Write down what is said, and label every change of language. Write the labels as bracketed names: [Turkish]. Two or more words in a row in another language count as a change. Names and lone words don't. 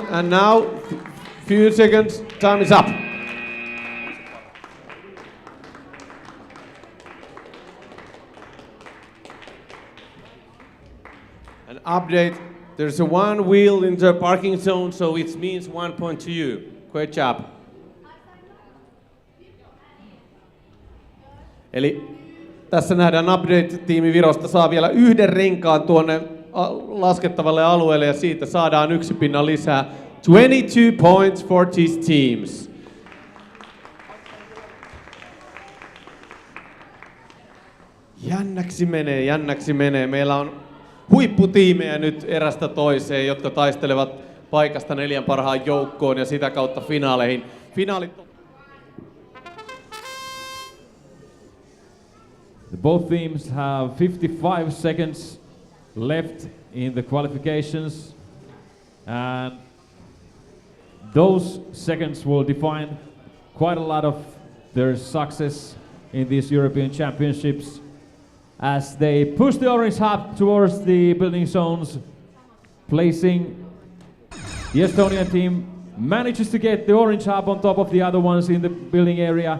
[English] And now few seconds, time is up. An update, there's a 1 wheel in the parking zone, so it means 1 point to you. Great job. [Finnish] Eli tässä nähdään update-tiimi Virosta saa vielä 1 renkaan tuonne laskettavalle alueelle ja siitä saadaan 1 pinnan lisää. [English] 22 points for these teams. [Finnish] Jännäksi menee. Meillä on huipputiimejä nyt erästä toiseen, jotka taistelevat paikasta 4 parhaan joukkoon ja sitä kautta finaaleihin. [English] Both teams have 55 seconds left in the qualifications, and those seconds will define quite a lot of their success in these European Championships as they push the orange hub towards the building zones, placing the Estonian team manages to get the orange hub on top of the other ones in the building area.